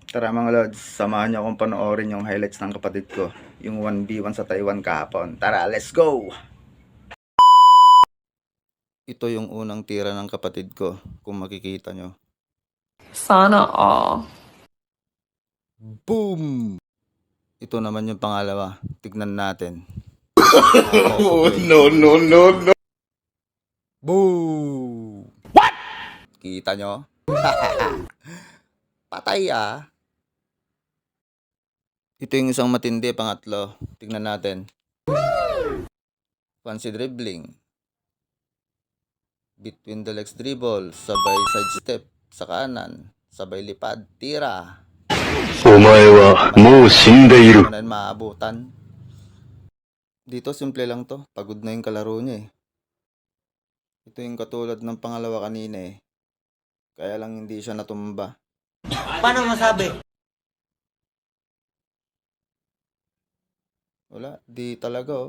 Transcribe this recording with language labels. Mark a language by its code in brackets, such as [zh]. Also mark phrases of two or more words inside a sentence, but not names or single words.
[tl] Tara mga lods, samahan niyo akong panoorin yung highlights ng kapatid ko, yung 1v1 sa Taiwan kahapon. Tara, [en] let's go! [tl] Ito yung unang tira ng kapatid ko, kung makikita nyo. Sana all. Boom! Ito naman yung pangalawa, tignan natin. [en] Oh, no. [tl] Boom! What? Kita nyo? Patay ah! Ito yung isang matindi, pangatlo. Tignan natin. [en] Fancy dribbling. Between the legs dribble. [tl] Sabay side step sa kanan. Sabay lipad. Tira. [ja] お前はもう死んでいる。 [tl] Ano na maabutan. Dito simple lang to. Pagod na yung kalaro niya eh. Ito yung katulad ng pangalawa kanina eh. Kaya lang hindi siya natumba. Paano masabi? Wala, di talaga oh.